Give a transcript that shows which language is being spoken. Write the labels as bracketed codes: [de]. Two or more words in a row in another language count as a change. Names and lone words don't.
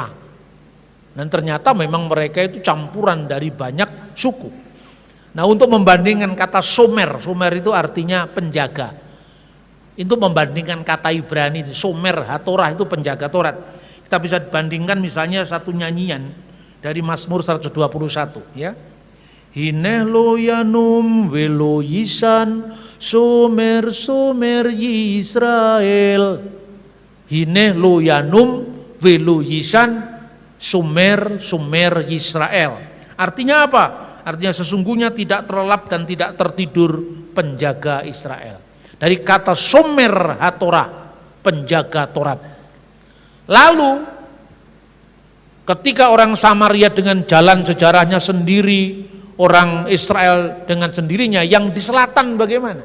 [id] Dan ternyata memang mereka itu campuran dari banyak suku. Nah, untuk membandingkan kata Somer itu artinya penjaga. Itu membandingkan kata Ibrani, [he] שומר התורה [id] itu penjaga Taurat. Kita bisa bandingkan misalnya satu nyanyian dari Mazmur 121 ya. [he] הנה לא ינום ולא יישן שומר ישראל. הנה לא ינום ולא יישן שומר ישראל. [id] Artinya apa? Artinya sesungguhnya tidak terlelap dan tidak tertidur penjaga Israel. Dari kata [he] שומר התורה, [id] penjaga Taurat. Lalu ketika orang Samaria dengan jalan sejarahnya sendiri, orang Israel dengan sendirinya, yang di selatan bagaimana?